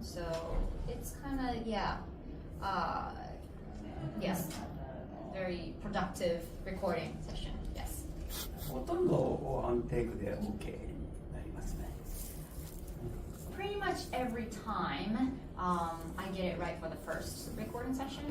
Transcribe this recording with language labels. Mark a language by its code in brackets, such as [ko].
[en] So it's kind of yes, very productive recording session. Yes. [ja] ほとんどワンテイクで OK になりますね。 [en] Pretty much every time, I get it right for the first recording session.